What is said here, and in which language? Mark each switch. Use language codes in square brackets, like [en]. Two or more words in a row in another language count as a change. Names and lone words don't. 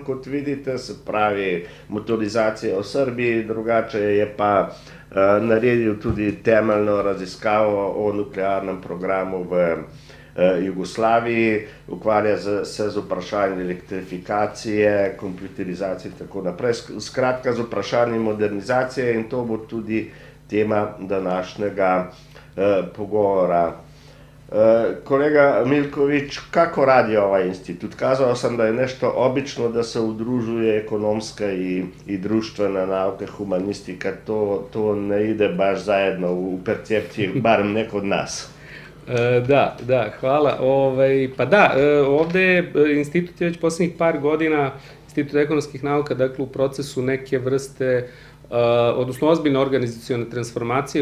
[sl] kot vidite, se pravi motorizacija v Srbiji, drugače je pa naredil tudi temeljno raziskavo o nuklearnem programu v Jugoslaviji, ukvarja se z vprašanjem elektrifikacije, kompjuterizacije in tako naprej, skratka z vprašanjem modernizacije, in to bo tudi tema današnjega pogovora. [sr] Kolega Milkovič, kako radi ovaj institut? Kazao sam da je nešto obično da se udružuje ekonomska i društvena nauka, humanistika, to ne ide baš zajedno u percepciji, barem ne kod nas. Da, hvala. Pa da, ovde institut je već poslednjih par godina, Institut ekonomskih nauka, dakle u procesu neke vrste, odnosno ozbiljne organizacione transformacije